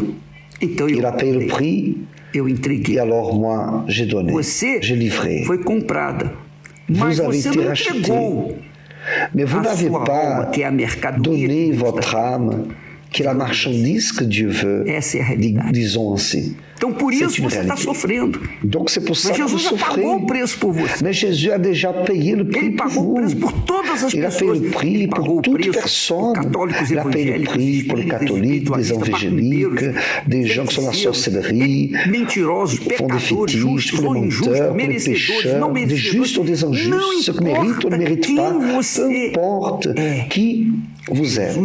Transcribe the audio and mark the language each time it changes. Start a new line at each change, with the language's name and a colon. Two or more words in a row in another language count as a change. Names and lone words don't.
French: Il a payé le prix et alors moi, j'ai donné, j'ai livré. Vous avez été racheté, mais vous n'avez pas donné votre âme, qui est la marchandise que Dieu veut, disons ainsi.
Portuguese: Então, por isso você está sofrendo.
French: Donc, c'est pour ça que vous souffrez.
Portuguese: Pagou o preço por você.
French: Mais Jésus a déjà payé le prix pour vous. Il a payé le prix pour toute personne. Il a payé le prix pour les catholiques, les évangéliques, des gens qui sont dans la sorcellerie, font des fétiches, pour les menteurs, pour les pécheurs, des justes ou des injustes, ceux qui méritent ou ne méritent pas, peu importe qui vous êtes.